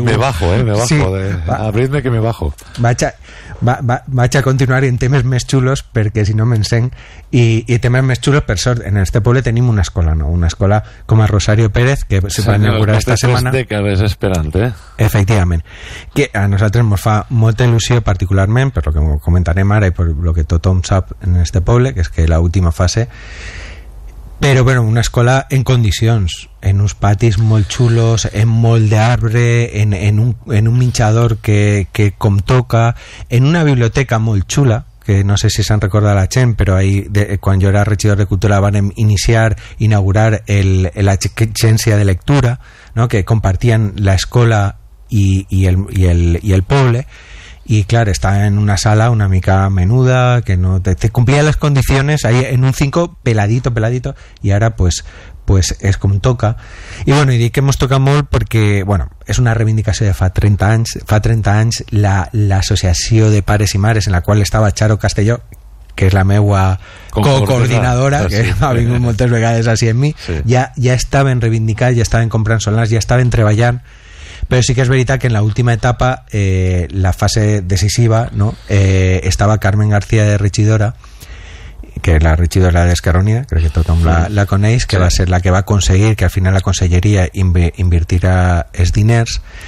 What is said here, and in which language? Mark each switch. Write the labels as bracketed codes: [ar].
[es] Me bajo, sí, abridme que me bajo. [ca] Vaig a continuar en temes més xulos, perquè si no m'encenc, i temes més xulos, per sort, en este poble tenim una escola, no? Una escola com a Rosario Pérez, que se va inaugurar esta setmana. Té 3 dècades esperant, eh? Efectivament. Que a nosaltres ens fa molta il·lusió, particularment, per lo que comentarem ara i per lo que tothom sap en este poble, que és que l'última fase. Però, bueno, una escola en condicions, en uns patis molt xulos, en molt d'arbre, en un minxador que com toca, en una biblioteca molt xula, que no sé si se'n recorda la gent, però ahí, quan jo era regidor de cultura, vam inaugurar l'agència de lectura, no? Que compartien l'escola i el poble. [es] Y claro, está en una sala [ca] una mica menuda, [es] que no te cumplía las condiciones, ahí en un 5 peladito, y ahora pues es como toca. Y bueno, y di que hemos tocado molt porque, bueno, es una reivindicación [ca] de fa 30 anys [es] la Asociación de Pares y Mares, en la cual estaba Charo Castelló, que es [ca] la meua coordinadora, [es] que ha venido muchas vegades así en mí, sí. ya estaba en reivindicar, ya estaba en [ca] comprar solars, [es] ya estaba en [ca] treballar. Però sí que és veritat que en l'última etapa, la fase decisiva, no? Estava Carmen García de regidora, que és la regidora d'Esquerra Unida, crec que tothom la coneix, que sí. Va ser la que va aconseguir que al final la conselleria invertirà els diners.